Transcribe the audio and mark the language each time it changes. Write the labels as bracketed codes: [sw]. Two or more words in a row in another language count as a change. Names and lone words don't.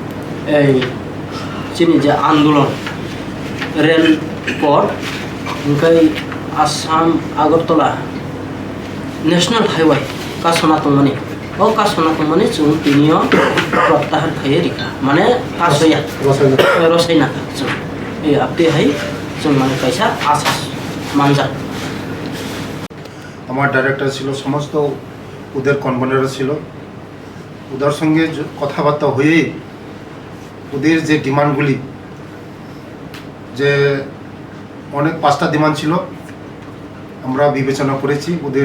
[brx] जोंनि जे आन्दोलन रेल पथ ओमफ्राय आसाम आगरतला नेशनल हाईवे कासना तंमानि ओ कासना तंमानि जों तिनियो प्रत्याहार खायो रिखा माने कासया रसायना जों ए आपते हाय जों माने कैसा आसास मानजा [bn] আমার ডাইরেক্টর ছিল সমস্ত ওদের কনভেনার ছিল ওদের সঙ্গে কথাবার্তা হয়ে ওদের যে ডিমান্ডগুলি যে অনেক 5টা ডিমান্ড ছিল আমরা বিবেচনা করেছি ওদের